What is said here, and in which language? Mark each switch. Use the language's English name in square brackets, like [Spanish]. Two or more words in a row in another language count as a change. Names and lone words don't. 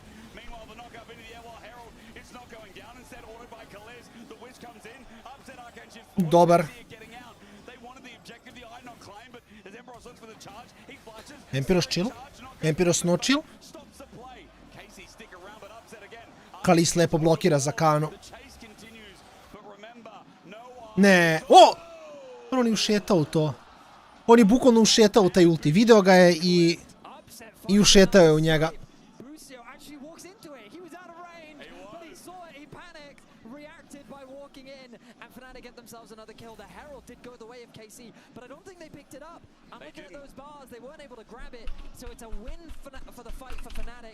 [English] Meanwhile, the knock up into the air while Herald, it's not going down. Instead, ordered by Kaliz. The Wish comes in. Upset Arcane Shift. [Serbian] Dobar. [English] Getting out. They wanted the objective, the Eye not claim, but as Emperor Empiros chill. Empiros no chill. [Serbian] Kalis lepo blokira za Kano. Ne. O! On je ušetao u to. On je bukvalno ušetao u taj ulti. Video ga je i ušetao je u njega. [English] Get themselves another kill. The Herald did go the way of KC, but I don't think they picked it up. I'm looking at those bars, they weren't able to grab it, so it's a win for the fight for Fnatic.